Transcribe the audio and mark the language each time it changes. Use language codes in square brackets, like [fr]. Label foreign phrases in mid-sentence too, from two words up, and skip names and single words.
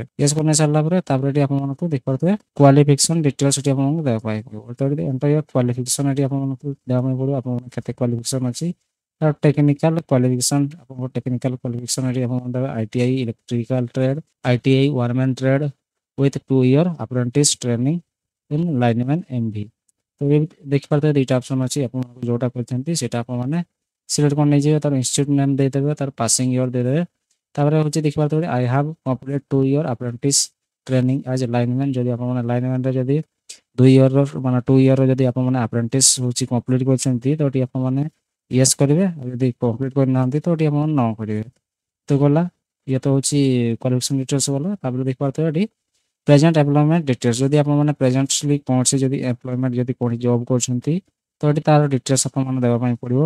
[or] ୟେସ୍ କରି ନେଇ ସାରିଲା ପରେ ତାପରେ ଏଠି ଆପଣମାନଙ୍କୁ ଦେଖିପାରୁଥିବେ [en] qualification details [or] ଏଠି ଆପଣଙ୍କୁ ଦେବା ପାଇଁ ପଡ଼ିବ। ତ ଏଠି [en] enter your qualification [or] ଏଠି ଆପଣଙ୍କୁ ଦେବା ପାଇଁ ପଡ଼ିବ, ଆପଣଙ୍କର କେତେ କ୍ୱାଲିଫିକେସନ୍ ଅଛି। [en] ତାର technical qualification, ଆପଣଙ୍କର technical qualification [or] ଏଠି ଆପଣଙ୍କୁ ଦେବେ [en] ITI electrical trade, ITI wireman trade with 2 year apprentice training in lineman MV। [or] ତ ଏ ଦେଖିପାରୁଥିବେ ଦୁଇଟା ଅପସନ୍ ଅଛି, ଆପଣଙ୍କୁ ଯେଉଁଟା କରିଛନ୍ତି ସେଇଟା ଆପଣମାନେ ସିଲେକ୍ଟ କରି ନେଇଯିବେ। ତାର [en] institute name [or] ଦେଇଦେବେ, ତାର [en] passing year [or] ଦେଇଦେବେ। ତାପରେ ହେଉଛି ଦେଖିପାରୁଥିବେ [en] I have complete 2 year apprentice training as a lineman, [or] ଯଦି ଆପଣମାନେ ଲାଇନମ୍ୟାନରେ ଯଦି 2 ଇୟରର ମାନେ 2 ଇୟରର ଯଦି ଆପଣମାନେ ଆପ୍ରେଣ୍ଟିସ୍ ହେଉଛି କମ୍ପ୍ଲିଟ୍ କରିଛନ୍ତି ତ ଏଠି ଆପଣମାନେ ୟେସ୍ କରିବେ। ଆଉ ଯଦି କମ୍ପ୍ଲିଟ୍ କରିନାହାନ୍ତି ତ ଏଠି ଆପଣମାନେ ନ କରିବେ। ତ ଗଲା, ଇଏ ତ ହେଉଛି [en] qualification details [or] ଗଲା। ତାପରେ ଦେଖିପାରୁଥିବେ ଏଠି [en] present employment details, [or] ଯଦି ଆପଣମାନେ ପ୍ରେଜେଣ୍ଟଲି କୌଣସି ଯଦି ଏମ୍ପ୍ଲୟମେଣ୍ଟ ଯଦି କୌଣସି ଜବ୍ କରୁଛନ୍ତି ତ ଏଠି ତାର ଡିଟେଲ୍ସ ଆପଣମାନେ ଦେବା ପାଇଁ ପଡ଼ିବ।